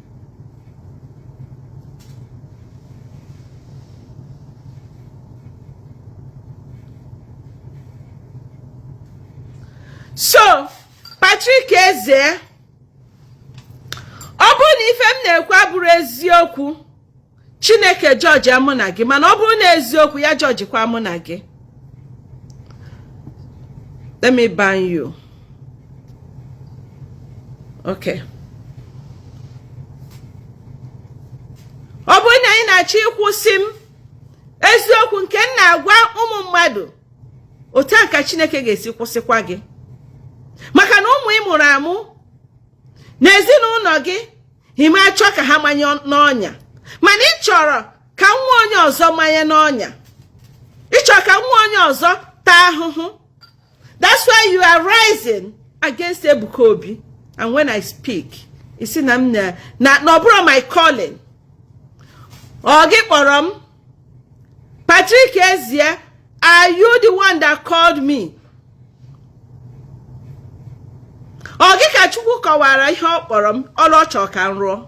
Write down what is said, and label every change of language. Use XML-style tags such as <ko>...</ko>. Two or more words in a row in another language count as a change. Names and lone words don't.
<ig>So, Patrick Eze, ọ bụrụ na ife m na-ekwu abụrụ eziokwu, Chineke judge amụ na gị, mana ọ bụrụ na eziokwu ya judge kwa amụ na gị.</ig> <en>Let me ban you. Okay.</en> <ig>Ọ bụrụ na ị na-achọ ịkwụsị m eziokwu nke m na-agwa ụmụ mmadụ, otu a ka Chineke ga-esi kwụsịkwa gị. Maka na ụmụ ị mụrụ amụ n'ezinụlọ gị, ị ma achọ ka ha manye n'ọnya, mana ị chọrọ ka nwa onye ọzọ manye n'ọnya. Ị chọrọ ka nwa onye ọzọ taa ahụhụ.</ig> <en>That's why you are rising against Ebuka Obi. And when I speak, you see, na bro, my calling.</en> <ig>Ogi kporom,</ig> <en>Patrick Eze, are you the one that called me?</en> <ig>Ogi ka Chukwu kọwara ihe ọ kpọrọ m, ọrụ ọ chọrọ ka m rụọ.</ig>